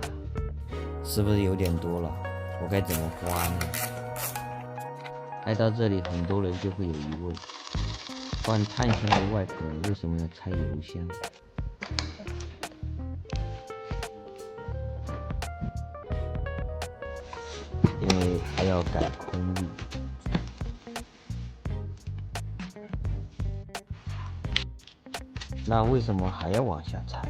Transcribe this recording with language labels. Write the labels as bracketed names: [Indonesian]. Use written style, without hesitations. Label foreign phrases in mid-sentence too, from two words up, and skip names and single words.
[Chinese] 是不是有點多了？我該怎麼花呢？拆到這裡很多人就會有疑問，換碳纖維外殼為什麼要拆油箱？因為還要改空力。那為什麼還要往下拆？